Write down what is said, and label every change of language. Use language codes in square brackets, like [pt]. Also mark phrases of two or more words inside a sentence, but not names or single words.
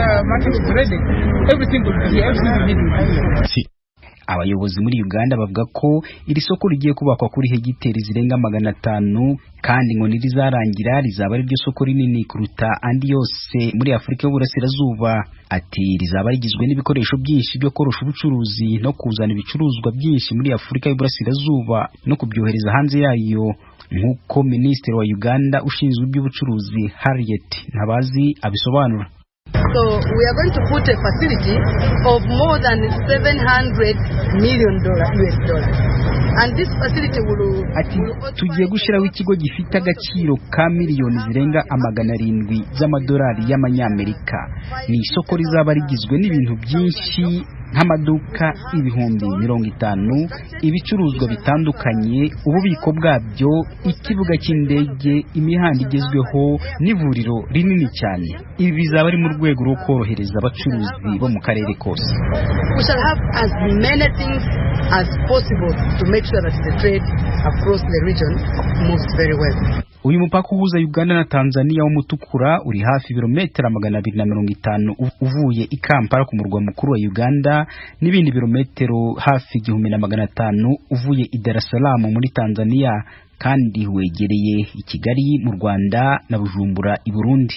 [rw] Abayobozi muri Uganda bavuga ko iri soko rigiye kubakwa kuri hegiteri zirenga 500 kandi ngo nirizarangira rizaba ari ryo soko rinini kuruta andi yose muri Afurika y'Uburasirazuba. Ati rizaba rigizwe n'ibikoresho byinshi byo korosha ubucuruzi no kuzana ibicuruzwa byinshi muri Afurika y'Uburasirazuba no kubyohereza hanze yayo, nk'uko Minisitiri wa Uganda ushinzwe iby'ubucuruzi Harriet Ntabazi abisobanura. [en] So we are going to put a facility of more than $700 million US dollars. And this facility will [rw] tugiye gushyiraho ikigo gifite agaciro ka miliyoni zirenga 700 z'amadolari y'amanyamerika. Ni isoko rizaba rigizwe n'ibintu byinshi nk'amaduka 50,000, ibicuruzwa bitandukanye, ububiko bwabyo, ikibuga cy'indege, imihanda igezweho n'ivuriro rinini cyane. Ibi bizaba ari mu rwego rwo korohereza abacuruzi bo mu karere kose. [en] We shall have as many things as possible to make sure that the trade across the region moves very well. [rw] Uyu mupaka uhuza Uganda na Tanzania w'umutukura uri hafi birometero 250 uvuye i Kampala ku murwa mukuru wa Uganda, n'ibindi birometero hafi 1500 uvuye i Dar es Salaam muri Tanzania, kandi wegereye i Kigali mu Rwanda na Bujumbura i Burundi.